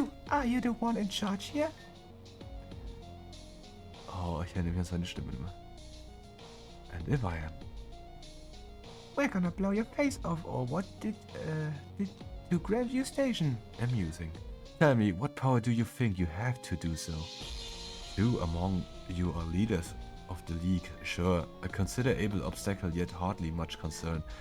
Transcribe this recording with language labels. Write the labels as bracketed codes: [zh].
[en] Are you the one in charge here? [de] Oh, ich erinnere mich an seine Stimme immer. [en] And if I am. We're gonna blow your face off, or what did to grab your station? Amusing. Tell me, what power do you think you have to do so? Two among you are leaders of the league, sure, a considerable obstacle yet hardly much concern.